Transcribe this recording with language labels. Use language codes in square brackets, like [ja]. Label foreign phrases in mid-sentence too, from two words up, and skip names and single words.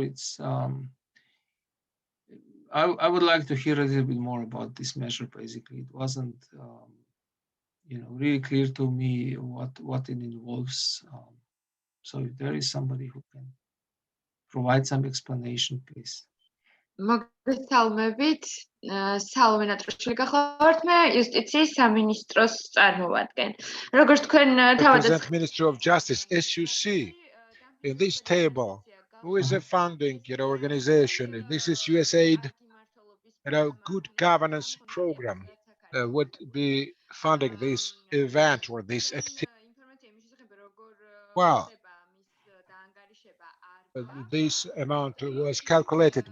[en] It's I would like to hear a little bit more about this measure. Basically, it wasn't really clear to me what it involves. So if there is somebody who can provide some explanation, please. [ka] მოგესალმებით. სალომე ნატროშვილი გახლავართ. მე იუსტიციის სამინისტროს წარმოვადგენ. როგორც თქვენ [en] თავადაც Ministry of Justice, as you see in this table, who is a funding organization? This is USAID, good governance program would be funding this event or this activity. Well, this amount was calculated.